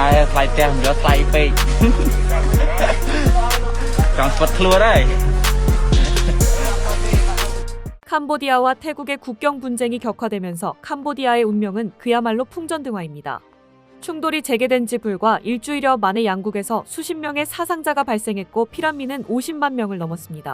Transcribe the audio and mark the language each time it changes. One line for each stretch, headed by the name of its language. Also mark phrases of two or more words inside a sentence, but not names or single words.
Khmer: ថ្លៃផ្ទះមិនយកថ្លៃពេក ចង់ស្ពត់ខ្លួនហើយ
Korean: 캄보디아와 태국의 국경 분쟁이 격화되면서 캄보디아의 운명은 그야말로 풍전등화입니다. 충돌이 재개된 지 불과 일주일여 만에 양국에서 수십 명의 사상자가 발생했고 피난민은 50만 명을 넘었습니다.